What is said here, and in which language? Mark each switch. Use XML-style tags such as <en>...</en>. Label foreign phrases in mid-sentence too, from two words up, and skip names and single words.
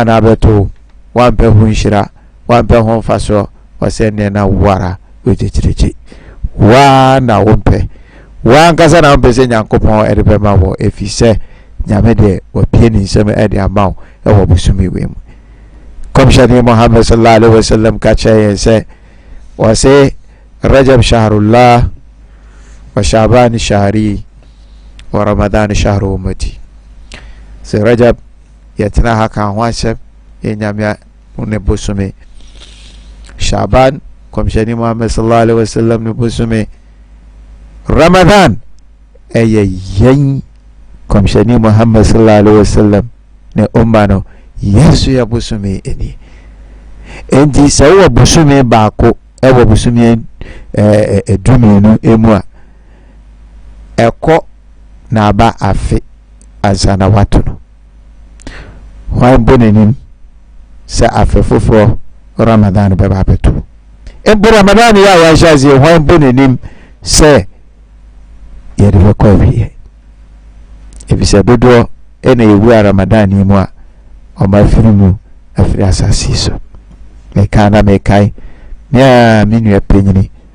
<ak>abɛto wampɛ ho nhyira wampɛ ho mfasoɔ wɔsɛ nneɛ na wara ɔgyegyeregye waa na wompɛ waa nkasa na wompɛ sɛ nyankopɔn ɛde bɛma wɔ ɛfiri sɛ nyame deɛ wapie ne nsɛm ɛde ama wo ɛwɔ bosome wei mu kɔmhyɛne Muhammad</ak> <ar>صلى الله عليه وسلم</ar> <ak>ka kyerɛ yɛn sɛ wɔse</ak> <ar>رجب شهر الله وشعبان شهري ورمضان شهر أمتي</ar> <ak>sɛ rajab yɛtena ha ka ho ahyɛm yɛ nyame ne bosome shaban kɔmhyɛne Muhammad</ak> <ar>صلى الله عليه وسلم</ar> <ak>ne bosome ramadan ɛyɛ yɛn kɔmhyɛne Muhammad</ak> <ar>صلى الله عليه وسلم</ar> <ak>ne umma no yesu ya bosome eni enti sɛ wɔ bosome baako ɛwɔ bosome edumienu emu a ɛkɔ na aba afe ansa na wato no hwan bɔ n'anim sɛ afe foforɔ ramadan bɛba abɛto mpo ramadan yɛ a wahyɛ aseɛ hwan bɔ n'anim sɛ yɛde bɛkɔ awieɛ ebisɛ dodoɔ ɛna yɛwu a ramadan yi mu a ɔma afiri mu afiri asase so meka na mekae mea me nua panyini</ak>